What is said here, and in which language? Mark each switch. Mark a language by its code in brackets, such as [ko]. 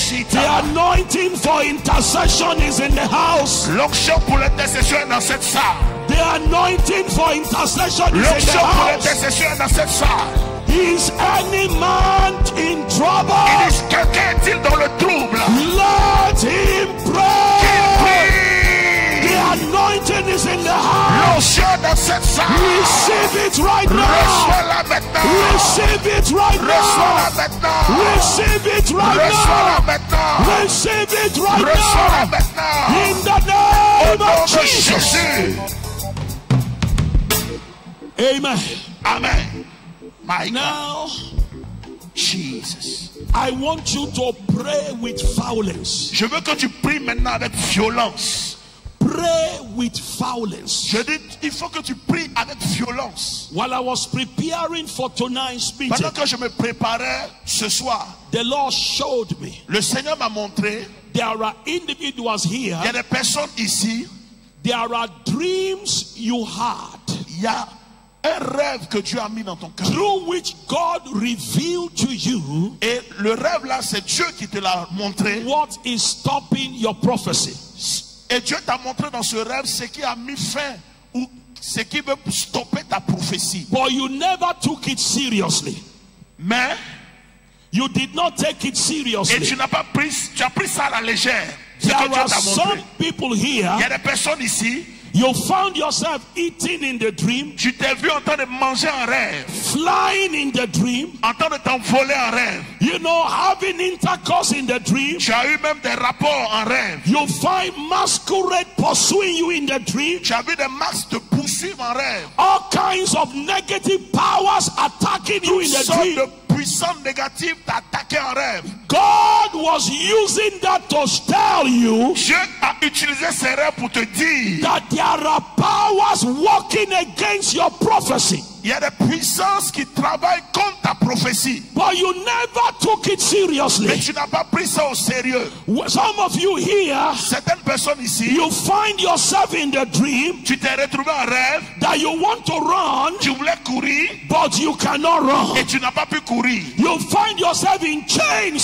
[en] The anointing for intercession is in the house. [fr] L'onction pour l'intercession est dans cette salle. [en] The anointing for intercession is in the [fr] L'onction pour [en] house. [fr] l'intercession est dans cette salle. [en] Is any man in trouble? [fr] Quelqu'un est-il dans le trouble? [en] Let him pray. The anointing is in the house. [fr] L'onction dans cette salle. [en] Receive it right now. [fr] Reçois-la maintenant. [en] Receive it right [fr] Reçois-la [en] now. [fr] maintenant. [en] Receive it right [fr] Reçois-la [en] now. [fr] maintenant. [en] Receive it right [fr] Reçois-la [en] now. [fr] maintenant. [en] In the [fr] Au [en] name [fr] nom [en] of [fr] de [en] Jesus. [fr] Jésus. [en] Amen. Amen. My God. Now, Jesus. I want you to pray with violence. [fr] Je veux que tu pries maintenant avec violence. [en] Pray with violence. [fr] Je dis, il faut que tu pries avec violence. [en] While I was preparing for tonight's meeting, [fr] Pendant que je me préparais ce soir, [en] the Lord showed me [fr] le Seigneur m'a montré, [en] there are individuals here, [fr] il y a des personnes ici, [en] there are dreams you had [fr] il y a un rêve que Dieu a mis dans ton cœur. [en] through which God revealed to you [fr] Et le rêve là, c'est Dieu qui te l'a montré. [en] what is stopping your prophecy. [fr] Et Dieu t'a montré dans ce rêve ce qui a mis fin ou ce qui veut stopper ta prophétie. [en] But you never took it seriously. [fr] Mais, [en] You did not take it [fr] et [en] seriously. [fr] tu n'as pas pris, tu as pris ça à la légère. Ce que [en] There [fr] Dieu [en] are [fr] t'a [en] some [fr] montré. [en] people [fr] Il y [en] here, [fr] a des personnes ici, [en] you found yourself eating in the dream, [fr] tu t'es vu en train de manger en rêve, [en] flying in the dream, [fr] en train de t'envoler en rêve. [en] you know, having intercourse in the dream. [fr] Tu as eu même des rapports en rêve. [en] You find masquerade pursuing you in the dream. [fr] Tu as vu des masques te poursuivre en rêve. [en] All kinds of negative powers attacking you in [fr] Toutes [en] the [fr] sortes [en] dream. [fr] de puissances négatives t'attaquaient en rêve. [en] God was using that to tell you [fr] Dieu a utilisé ces rêves pour te dire [en] that there are powers working against your prophecy. [fr] il y a des puissances qui travaillent contre ta prophétie. [en] But you never took it [fr] Mais [en] seriously. [fr] tu n'as pas pris ça au sérieux. [en] Some of you here, [fr] Certaines personnes ici, [en] you find yourself in the dream [fr] tu t'es retrouvé en rêve, [en] that you want to run, [fr] tu voulais courir [en] but you cannot run. [fr] et tu n'as pas pu courir. [en] You find yourself in chains